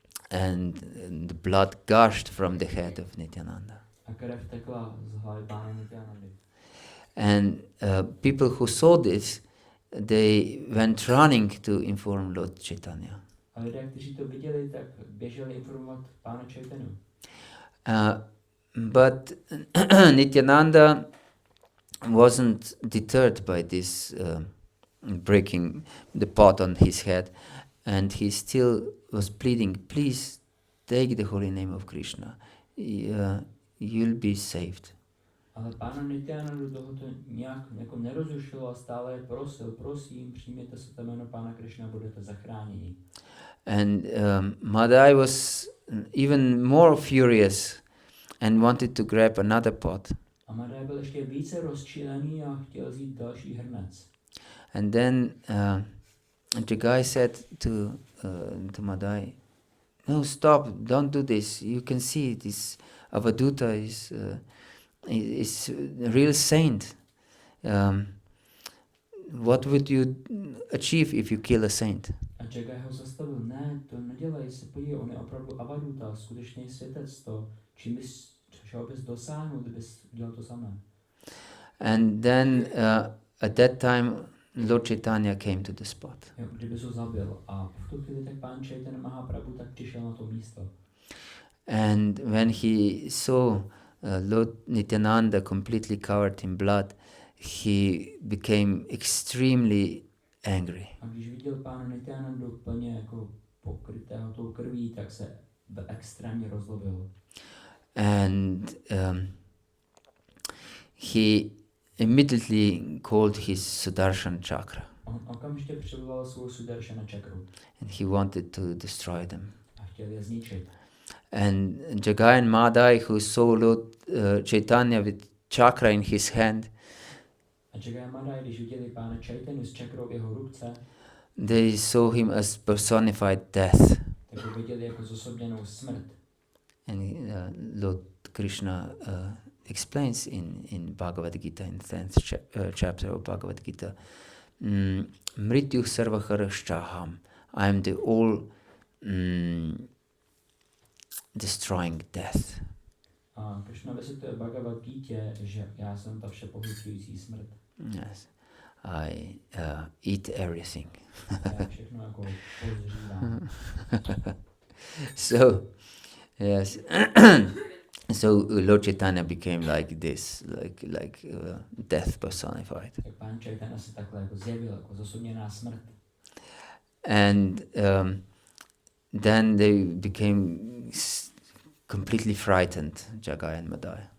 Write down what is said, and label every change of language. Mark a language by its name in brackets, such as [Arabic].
[English] And the blood gushed from the head of Nityananda. [Czech] A krev tekla z hlavy pána Nityanandy. [English] And people who saw this, they went running to inform Lord Caitanya. [Czech] A lidé, kteří to viděli, tak běželi informovat pána Chaitanu. [English] But Nityananda wasn't deterred by this breaking the pot on his head, and he still was pleading, please take the holy name of Krishna, you'll be saved. [Czech] Ale pána Nityanandu tohoto nějak jako nerozrušilo a stále prosil, prosím, přijměte se to jméno pána Krishna, budete zachráněni. [English] And Madai was even more furious and wanted to grab another pot. [Czech] A Madai byl ještě více rozčilený a chtěl vzít další hrnec. [English] And then the guy said to Madai, no, stop, don't do this. You can see this Avaduta is a real saint. What would you achieve if you kill a saint? [Czech] A Jagai ho zastavil, ne, to nedělej, se podívej, on je opravdu Avaduta, skutečný světec, to, čeho bys dosáhnul, kdybys udělal to samé. [English] And then at that time Lord Caitanya came to the spot. [Czech] Jo, kdybys ho zabil a v tu chvíli tak pán Chaitanya Mahaprabhu tak přišel na to místo. [English] And when he saw Lord Nityananda completely covered in blood, he became extremely angry. [Czech] A když viděl pána Nityanandu plně jako pokrytého tou krví, tak se extrémně rozlobil. [English] And he immediately called his Sudarshan chakra. [Czech] On okamžitě přivolal svou Sudarshana čakru. [English] And he wanted to destroy them. [Czech] A chtěl je zničit. [English] And Jagai and Madai, who saw Lord Caitanya with chakra in his hand, [Czech] A Jagai a Madai, když viděli pána Chaitanu s čakrou v jeho ruce, [English] they saw him as personified death. [Czech] tak ho viděli jako zosobněnou smrt. [English] And Lord Krishna explains in Bhagavad-gita, in 10th chapter of Bhagavad-gita, [Sanskrit] Mrityu sarvaharashchaham, [English] I am the all destroying death. [Czech] A Krishna vysvětluje v Bhagavad-gítě, že já jsem ta všepohlcující smrt. [English] Yes, I eat everything. [Czech] Já všechno jako pozřívám. [English] So, yes, so Lord Caitanya became like this, like death personified. [Czech] Tak pán Chaitanya se takhle jako zjevil, jako zosobněná smrt. [English] And then they became completely frightened, Jagai and Madai.